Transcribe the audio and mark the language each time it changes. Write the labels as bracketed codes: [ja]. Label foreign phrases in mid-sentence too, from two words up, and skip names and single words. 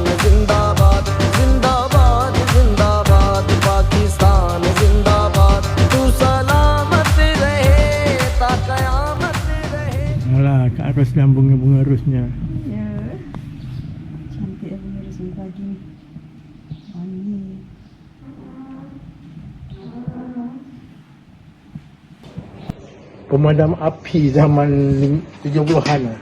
[ur] زندہ باد زندہ باد زندہ باد پاکستان زندہ باد تو سلامت رہے تا قیامت رہے. [ms] Alah, kat atas dan bunga-bunga rosnya. Ya. Cantik bunga ros ni pagi. Wangi. Pemadam api zaman 70-an lah.